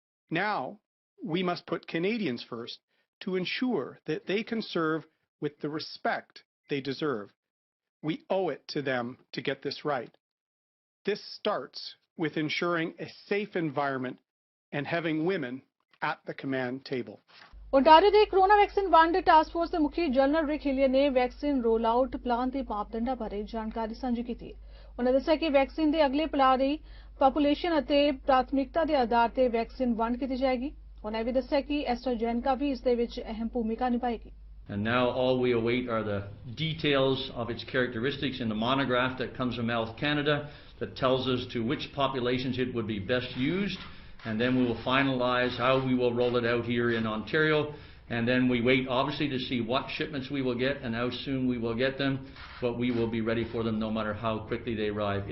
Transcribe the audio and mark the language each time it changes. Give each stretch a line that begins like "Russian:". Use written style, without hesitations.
English: Now, we must put Canadians first to ensure that they can serve with the respect they deserve. We owe it to them to get this right. This starts with ensuring a safe environment and having women at the command table.
Punjabi: Ontario ਦੇ corona vaccine ਵੰਡ task force ਦੇ ਮੁਖੀ general ਰਿਕ ਹਿਲੀਅਰ ਨੇ vaccine role out plan ਦੇ ਮਾਪਦੰਡਾਂ ਬਾਰੇ ਜਾਣਕਾਰੀ ਸਾਂਝੀ ਕੀਤੀ। ਉਹਨਾਂ ਦੱਸਿਆ ਕਿ ਵੈਕਸੀਨ ਦੇ ਅਗਲੇ ਪਲਾਨ ਲਈ ਪਾਪੂਲੇਸ਼ਨ ਅਤੇ ਪ੍ਰਾਥਮਿਕਤਾ ਦੇ ਆਧਾਰ ਤੇ ਵੈਕਸੀਨ ਵੰਡ ਕੀਤੀ ਜਾਏਗੀ। ਉਹਨਾਂ ਇਹ ਵੀ ਦੱਸਿਆ ਕਿ ਐਸਟਰਾਜੈਨੇਕਾ ਵੀ ਇਸ ਦੇ ਵਿੱਚ ਅਹਿਮ ਭੂਮਿਕਾ ਨਿਭਾਏਗੀ।
English: And now all we await are the details of its characteristics in the monograph that comes from Health Canada that tells us to which populations it would be best used, and then we will finalize how we will roll it out here in Ontario, and then we wait obviously to see what shipments we will get and how soon we will get them, but we will be ready for them no matter how quickly they arrive.